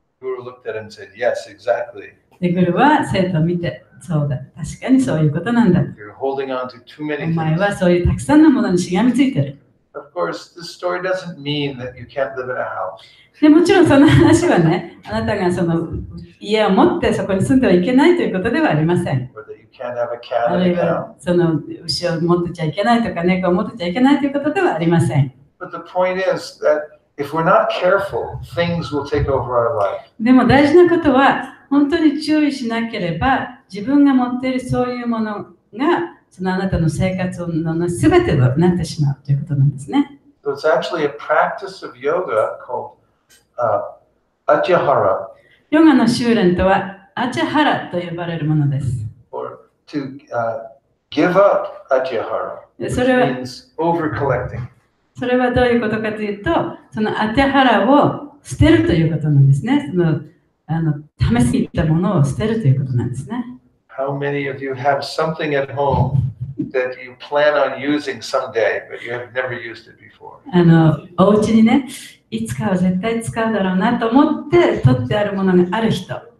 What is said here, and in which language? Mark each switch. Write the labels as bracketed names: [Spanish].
[English] Guru looked at him and said, Yes, exactly. [Japanese] でグルは生徒を見て、そうだ、確かにそういうことなんだ。 [English] You're holding on to too [Japanese] お [English] many [Japanese] 前 [English] things. [Japanese] はそういうたくさんのものにしがみついてる。 [English] Of course, this story doesn't mean that you can't live in a house. [Japanese] でもちろんその話はね、あなたがその家を持ってそこに住んではいけないということではありません。 [English] Or that you can't have a cat [Japanese] あ [English] in [Japanese] る [English] a [Japanese] いは [English] town. [Japanese] その牛を持ってちゃいけないとか猫を持ってちゃいけないということではありません。 [English] But the point is that if we're not careful, things will take over our life. [Japanese] でも大事なことは本当に注意しなければ自分が持っているそういうものがそのあなたの生活の全てとなってしまうということなんですね。 [English] So it's actually a practice of yoga called Atyahara, [Japanese] ヨガの修練とはアチャハラと呼ばれるものです。 [English] or to give up Atyahara, which [Japanese] それは [English] means over collecting. [Japanese] それはどういうことかというと、そのアテハラを捨てるということなんですね。溜めすぎたものを捨てるということなんですね。 [English] How many of you have something at home that you plan on using someday, but you have never used it before? [Japanese] お家にね、いつかは絶対使うだろうなと思って取ってあるものがある人。